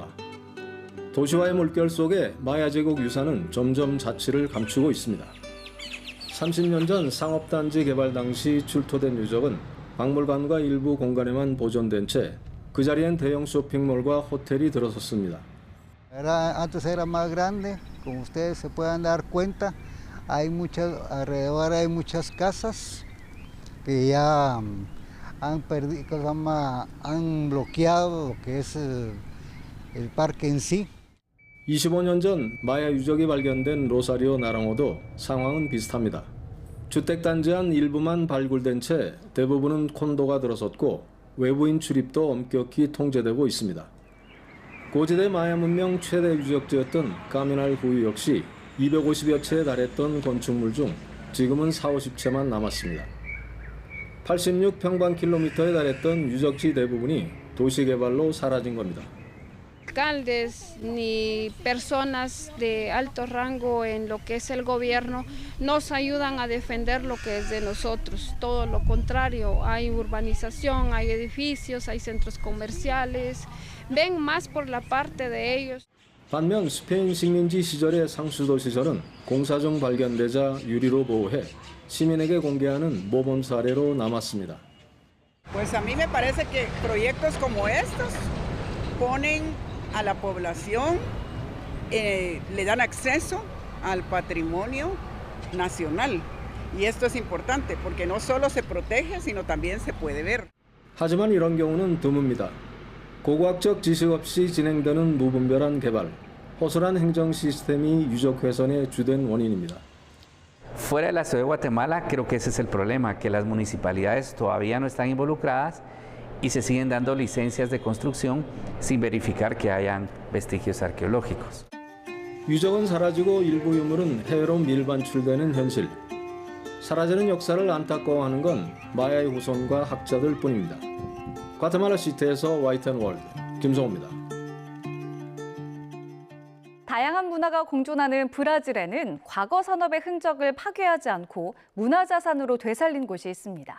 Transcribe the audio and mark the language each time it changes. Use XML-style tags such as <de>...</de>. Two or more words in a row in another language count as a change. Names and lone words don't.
<ko>도시와의 물결 속에 마야 제국 유산은 점점 자취를 감추고 있습니다. 30년 전 상업단지 개발 당시 출토된 유적은 박물관과 일부 공간에만 보존된 채 그 자리엔 대형 쇼핑몰과 호텔이 들어섰습니다.</ko> <es>Antes era más grande, como ustedes se puedan dar cuenta, alrededor hay muchas casas que ya han bloqueado lo que es el parque en sí.</es> <ko>25년 전 마야 유적이 발견된 로사리오 나랑호도 상황은 비슷합니다. 주택단지 안 일부만 발굴된 채 대부분은 콘도가 들어섰고 외부인 출입도 엄격히 통제되고 있습니다. 고지대 마야 문명 최대 유적지였던 까미날 후유 역시 250여 채에 달했던 건축물 중 지금은 40-50채만 남았습니다. 86평방킬로미터에 달했던 유적지 대부분이 도시개발로 사라진 겁니다.</ko> <es>alcaldes ni personas de alto rango en lo que es el gobierno nos ayudan a defender lo que es de nosotros. Todo lo contrario, hay urbanización, hay edificios, hay centros comerciales, ven más por la parte de ellos.</es> <ko>반면 스페인 식민지 시절의 상수도 시설은 공사 중 발견되자 유리로 보호해 시민에게 공개하는 모범 사례로 남았습니다.</ko> <es>Pues a mí me parece que proyectos como estos ponen a la población, le dan acceso al patrimonio nacional. Y esto es importante porque no solo se protege, sino también se puede ver.</es> <ko>하지만 이런 경우는 드뭅니다. 고고학적 지식 없이 진행되는 무분별한 개발, 허술한 행정 시스템이 유적 훼손의 주된 원인입니다.</ko> <es>Fuera de la ciudad de Guatemala, creo que ese es el problema, que las municipalidades todavía no están involucradas y se siguen dando licencias de construcción sin verificar que hayan vestigios arqueológicos.</es> <ko>유적은 사라지고 일부 유물은 해외로 밀반출되는 현실. 사라지는 역사를 안타까워하는 건 마야의 후손과 학자들 뿐입니다. 과테말라 시티에서 YTN월드 김성호입니다. 다양한 문화가 공존하는 브라질에는 과거 산업의 흔적을 파괴하지 않고 문화자산으로 되살린 곳이 있습니다.</ko>